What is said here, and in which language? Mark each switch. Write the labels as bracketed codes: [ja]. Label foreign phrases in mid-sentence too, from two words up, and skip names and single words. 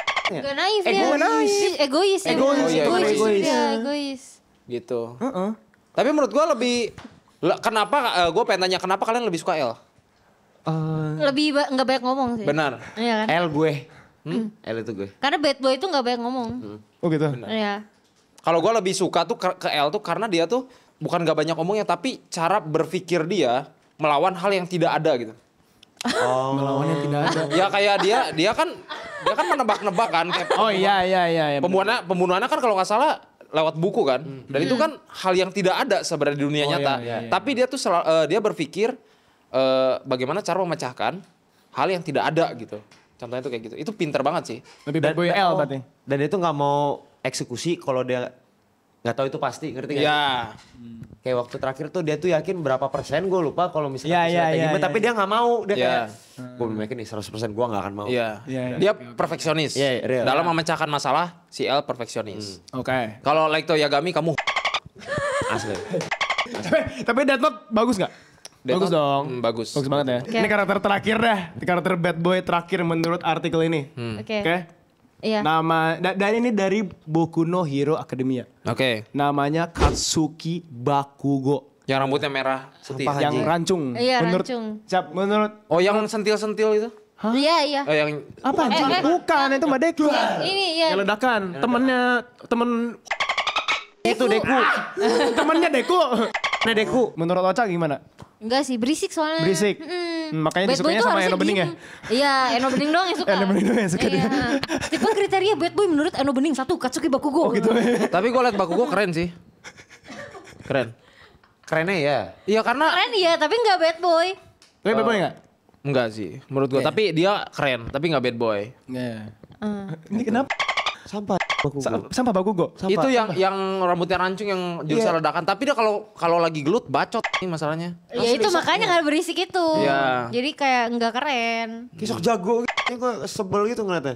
[id] Enggak naif dia. Egois. Egois. Egois. Gitu. Tapi menurut gua lebih kenapa gua pengen tanya kenapa kalian lebih suka L? Lebih enggak banyak ngomong sih. Benar. Iya kan? L gue. L itu gue. Karena [en] bad boy [id] itu enggak banyak ngomong. Oh gitu. Iya. Kalau gua lebih suka tuh ke L tuh karena dia tuh bukan gak banyak ngomongnya tapi cara berpikir dia melawan hal yang tidak ada gitu. Melawan yang tidak ada. Ya kayak dia kan menebak-nebak kan kayak Oh iya. pembunuhannya kan kalau nggak salah lewat buku kan. Dan itu kan hal yang tidak ada sebenarnya di dunia nyata. iya. Tapi dia tuh dia berpikir bagaimana cara memecahkan hal yang tidak ada gitu. Contohnya tuh kayak gitu. Itu pinter banget sih. Lebih [en] bad boy [id] L berarti. Dan dia tuh nggak mau eksekusi kalau dia nggak tahu itu pasti, ngerti nggak? Ya. Kayak waktu terakhir tuh dia tuh yakin berapa persen gue lupa kalau misalnya Iya, gimana, tapi dia nggak mau, dia Iya. kayak gue belum yakin nih 100% gue nggak akan mau. Iya. Iya. Dia perfeksionis. Iya, real. Dalam memecahkan masalah si L perfeksionis. Oke. Kalau Light to Yagami kamu Asli. Tapi Death Note bagus nggak? Bagus Note, dong. bagus. Bagus banget ya. Oke. Ini karakter terakhir dah. Karakter bad boy terakhir menurut artikel ini. Oke. Oke. Iya. Nama dan ini dari Boku no Hero Academia. Oke. Namanya Katsuki Bakugo. Yang rambutnya merah putih. Sampah. Yang Anjing. rancung. Iya, menurut, rancung. menurut Oh yang sentil-sentil itu? Iya. Yang apa anjing? Bukan, itu Mbak Deku. Ini ya. Yang ledakan. Temen itu Deku. Temennya Deku. Nah Deku. Menurut Ocha gimana? Enggak sih, berisik soalnya. Berisik. Makanya [en] Bad boy [id] disukanya tuh sama harusnya Eno Bening ya? diem. Iya, Eno Bening doang yang suka. Eno Bening doang yang suka dia. Iya. Tipe kriteria [en] bad boy [id] menurut Eno Bening satu, Katsuki Bakugo. Oh gitu. Tapi gue liat Bakugo keren sih. Keren. Kerennya ya. Iya karena Keren iya, tapi enggak [en] bad boy. [id] Tapi [en] bad boy [id] nggak? enggak sih menurut gue. Tapi dia keren, tapi nggak [en] bad boy. [id] Iya. Ini kenapa? Sampah. Sampah Bakugo. Itu yang rambutnya rancung yang jurusnya ledakan. Tapi dia kalau lagi gelut bacot nih masalahnya. Ya itu makanya nggak berisik itu. Iya. Jadi kayak nggak keren. Kisok jago. Ini gue sebel gitu ngeliatnya.